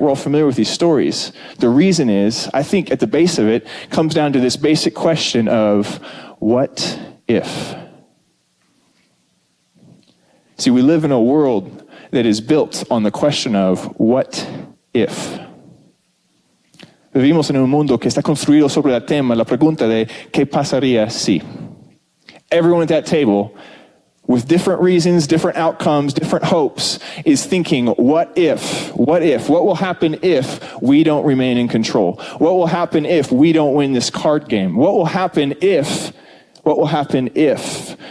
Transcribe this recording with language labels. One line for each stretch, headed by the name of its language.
English: We're all familiar with these stories. The reason is, I think at the base of it, comes down to this basic question of, what if? See, we live in a world that is built on the question of, what if?
Spanish: Vivimos en un mundo que está construido sobre el tema, la pregunta de, ¿qué pasaría si?
English: Everyone at that table, with different reasons, different outcomes, different hopes, is thinking, what if? What if? What will happen if we don't remain in control? What will happen if we don't win this card game? What will happen if? What will happen if?